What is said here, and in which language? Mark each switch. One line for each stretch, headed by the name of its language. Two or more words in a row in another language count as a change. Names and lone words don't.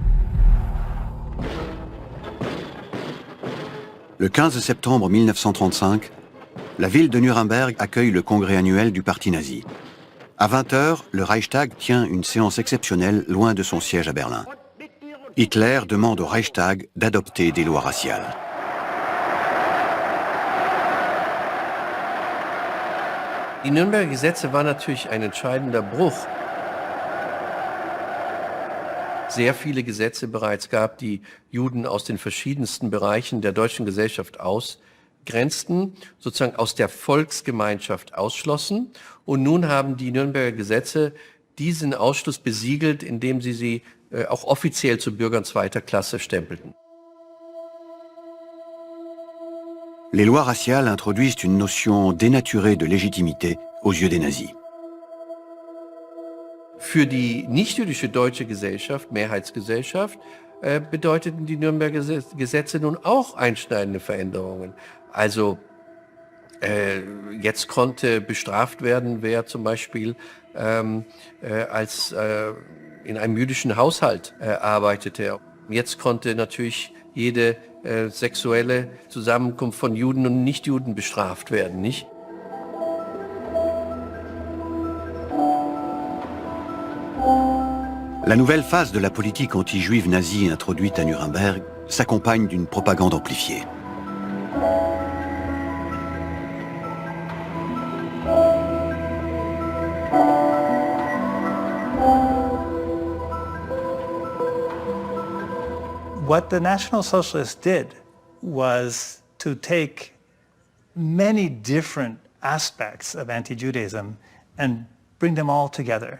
French: Le 15 septembre 1935, la ville de Nuremberg accueille le congrès annuel du parti nazi. À 20h, le Reichstag tient une séance exceptionnelle loin de son siège à Berlin. Hitler demande au Reichstag d'adopter des lois raciales.
German: Die Nürnberger Gesetze waren natürlich ein entscheidender Bruch. Sehr viele Gesetze bereits gab, die Juden aus den verschiedensten Bereichen der deutschen Gesellschaft ausgrenzten, sozusagen aus der Volksgemeinschaft ausschlossen. Und nun haben die Nürnberger Gesetze diesen Ausschluss besiegelt, indem sie auch offiziell zu Bürgern zweiter Klasse stempelten.
French: Les lois raciales introduisent une notion dénaturée de légitimité aux yeux des nazis.
German: Für die nichtjüdische deutsche Gesellschaft, Mehrheitsgesellschaft, bedeuteten die Nürnberger Gesetze nun auch einschneidende Veränderungen. Also jetzt konnte bestraft werden, wer zum Beispiel in einem jüdischen Haushalt arbeitete. Jetzt konnte natürlich jede sexuelle Zusammenkunft von Juden und Nichtjuden bestraft werden, nicht?
French: La nouvelle phase de la politique anti-juive nazie introduite à Nuremberg s'accompagne d'une propagande amplifiée.
English: What the National Socialists did was to take many different aspects of anti-Judaism and bring them all together.